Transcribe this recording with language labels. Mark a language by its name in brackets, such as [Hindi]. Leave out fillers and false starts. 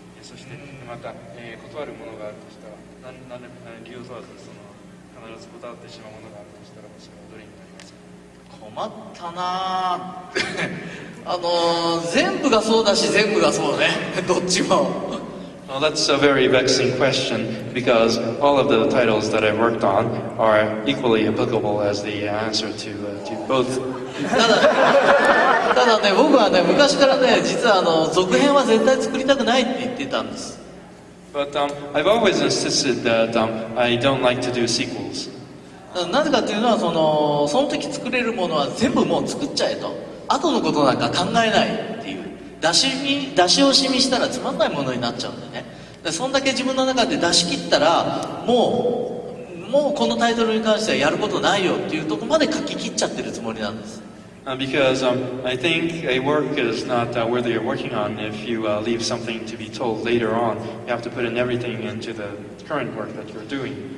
[Japanese] そしてまた、断るものがあるとしたら理由を問わず必ず断ってしまうものがあるとしたらそれはどれになりますか。困ったな全部がそうだし全部がそうねどっちも。 [English] Well, that's a very vexing question because all of the titles that I've worked on are equally applicable as the answer to both. [Japanese] ただね、僕はね、昔からね、実は続編は絶対作りたくないって言ってたんです。 [English] But I've always insisted that I don't like to do sequels. [Japanese] なぜかというのはその時作れるものは全部もう作っちゃえと。後のことなんか考えないっていう。出し惜しみしたらつまんないものになっちゃうんでね。そんだけ自分の中で出し切ったらもうこのタイトルに関してはやることないよっていうところまで書き切っちゃってるつもりなんです。 [English] Because I think a work is not worthy of working on if you leave something to be told later on. You have to put in everything into the current work that you're doing.